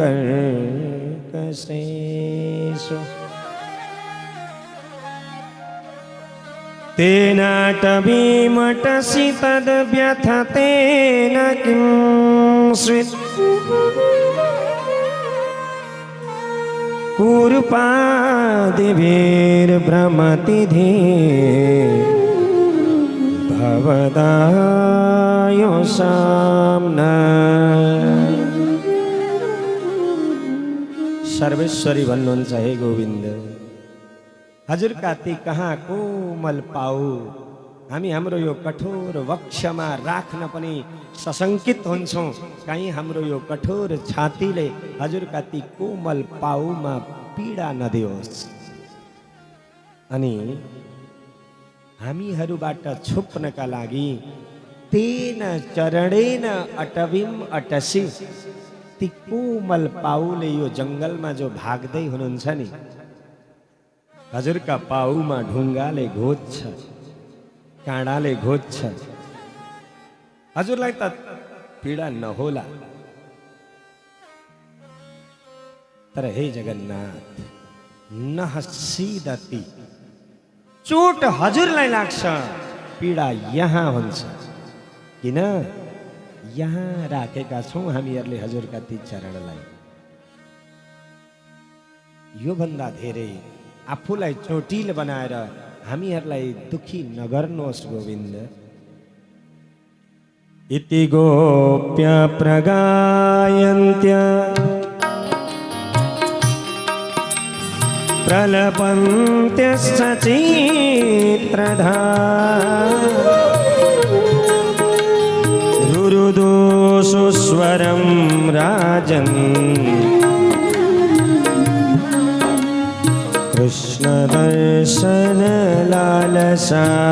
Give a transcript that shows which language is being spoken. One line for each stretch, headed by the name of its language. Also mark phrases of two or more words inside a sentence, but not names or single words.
Sanskrit: कर्कशेषु तेनाटवीमटसि तद्व्यथतेन किं स्वित् कूर्पादिभिर्भ्रमति धीर् भवदायोषां न।
Nepali: सर्वेश्वरी भन्नुहुन्छ हे गोविन्द, हजुरका ती कहाँ कोमल पाउ हामी हाम्रो यो कठोर वक्षमा राख्न पनि सशङ्कित हुन्छौँ। कहीँ हाम्रो यो कठोर छातीले हजुरका ती कोमल पाउमा पीडा नदियोस्। अनि हामीहरूबाट छुप्नका लागि
Sanskrit: तेन चरणेन अटवीम अटसी,
Nepali: ती कोमल पाउले यो जङ्गलमा जो भाग्दै हुनुहुन्छ नि, हजुरका पाउमा ढुङ्गाले घोज्छ, काँडाले घोज्छ। हजुरलाई त पीडा नहोला, तर हे जगन्नाथ नहसीदति, चोट हजुरलाई लाग्छ, पीडा यहाँ हुन्छ। किन? यहाँ राखेका छौँ हामीहरूले हजुरका ती चरणलाई। योभन्दा धेरै आफूलाई चोटिल बनाएर हामीहरूलाई दुखी नगर्नुहोस् गोविन्द।
Sanskrit: इति गोप्य प्रगायन्त्य प्रलपन्त्यश्च चित्रधा रुरुदोषु स्वरं राजन् कृष्ण दर्शन लालसा।